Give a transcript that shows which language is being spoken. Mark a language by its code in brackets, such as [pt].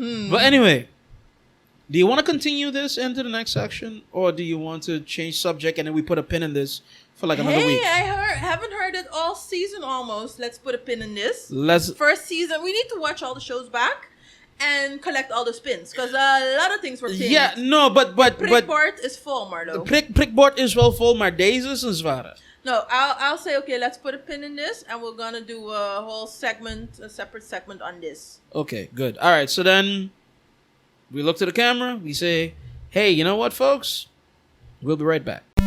[en] But anyway, do you want to continue this into the next section? Or do you want to change subject and then we put a pin in this for like another week? I haven't heard it all season almost. Let's put a pin in this. First season, we need to watch all the shows back and collect all the spins, because a lot of things were pinned. Yeah, no, but prikbord is full, Marlo. [nl] Prikbord is wel vol, maar deze is een zware. [en] No, I'll say, okay, let's put a pin in this, and we're gonna do a whole segment, a separate segment on this. Okay, good. All right, so then we look to the camera, we say, hey, you know what, folks? We'll be right back.